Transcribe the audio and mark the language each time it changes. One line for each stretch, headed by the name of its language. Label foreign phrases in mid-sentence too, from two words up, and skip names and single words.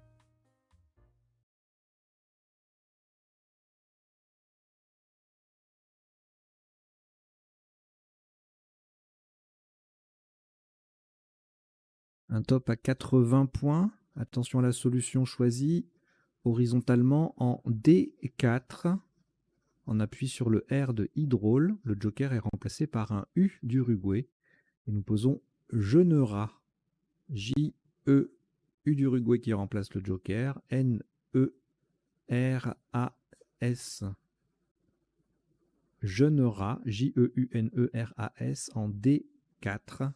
French: Un top à 80 points. Attention à la solution choisie. Horizontalement en D4. On appuie sur le R de hydraule. Le joker est remplacé par un U d'Uruguay. Et nous posons Jeunera. J-E, U d'Uruguay qui remplace le joker. N-E-R-A-S. Jeunera. J-E-U-N-E-R-A-S en D4.